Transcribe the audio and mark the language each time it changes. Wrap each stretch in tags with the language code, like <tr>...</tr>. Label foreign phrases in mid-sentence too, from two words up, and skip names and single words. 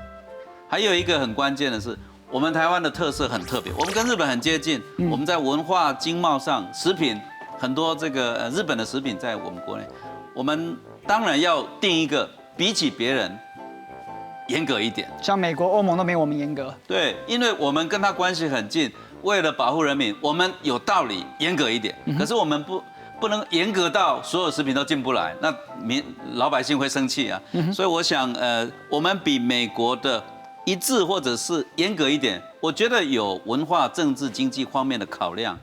<zh>還有一個很關鍵的是，我們台灣的特色很特別，我們跟日本很接近，我們在文化經貿上，食品很多這個日本的食品在我們國內，我們當然要定一個比起別人嚴格一點。像美國、歐盟都沒我們嚴格。對，因為我們跟他關係很近， 为了保护人民，我们有道理严格一点，可是我们不能严格到所有食品都进不来，那老百姓会生气啊。所以我想，我们比美国的一致或者是严格一点，我觉得有文化、政治、经济方面的考量。</zh>